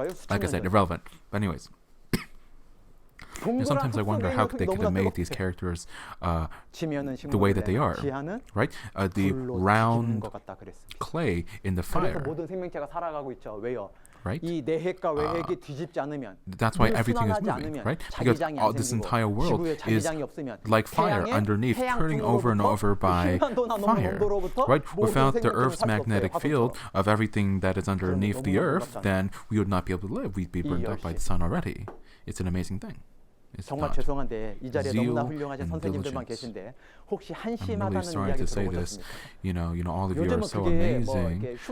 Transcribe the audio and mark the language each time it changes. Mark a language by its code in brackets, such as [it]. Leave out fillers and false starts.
[en] Like I said, irrelevant. But anyways. And sometimes I wonder how they could have made these characters the way that they are, right? The round clay in the fire. [ko] 모든 생명체가 살아가고 있죠. 왜요? [en] Right? [ko] 이 내핵과 외핵이 뒤집지 않으면, [en] that's why everything is moving, right? Because this entire world is like fire underneath, turning over and over by fire, right? Without the Earth's magnetic field of everything that is underneath the Earth, then we would not be able to live. We'd be burned up by the sun already. It's an amazing thing. [ko] 정말 죄송한데 이 자리에 너무나 훌륭하신 선생님들만 계신데 혹시 한심하다는 이야기 들어보셨습니까? [en] You know, all of you are so amazing.